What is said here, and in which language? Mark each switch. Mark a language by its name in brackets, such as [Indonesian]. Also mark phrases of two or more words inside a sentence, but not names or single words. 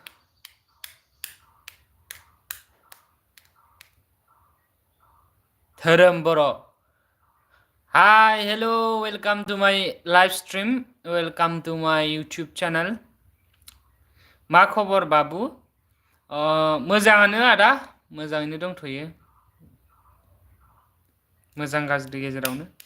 [Bodo] धोरोम बर' [English] Hi, hello, welcome to my live stream. Welcome to my YouTube channel. [Bodo] मा खबर बाबु? मोजाङानो आदा, मोजाङैनो दंथ'यो। मोजां गाज्रि गेजेरावनो।